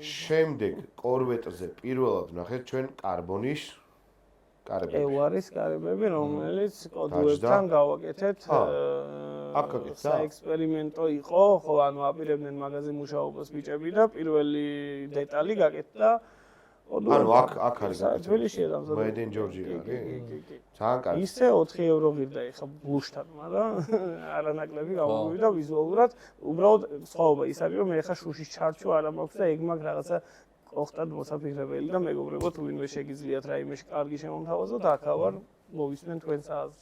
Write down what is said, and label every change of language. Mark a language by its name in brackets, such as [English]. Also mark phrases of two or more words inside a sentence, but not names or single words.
[Georgian] შემდეგ კორვეტზე პირველად ნახეთ ჩვენ კარბონის კარებები. ევარის კარებები, რომელიც კოდუებთან გავაკეთეთ. საექსპერიმენტო იყო, ხო, ანუ აპირებდნენ მაგაზე მუშაობას ბიჭები და პირველი დეტალი გაკეთდა. ანუ აქ არის გაკეთებული. თბილისშია დამზადებული. [English] Made in Georgia, [Georgian] კი. ძალიან კარგი. ისე 4 евро ღირდა ეხა ბლუშთან, მაგრამ არანაკლები გამოვიდა ვიზუალურად. უბრალოდ სხვაობა ის არის, რომ მე ეხა შუშის ჩარჩო არ მაქვს და ეგ მაგ რაღაცა ოხტად მოსაფიქრებელი და მეგობრებო თუ ვინმე შეგიძლიათ რაიმეში კარგი შემომთავაზოთ, აქ ვარ, მოვისმენ თქვენს აზრს.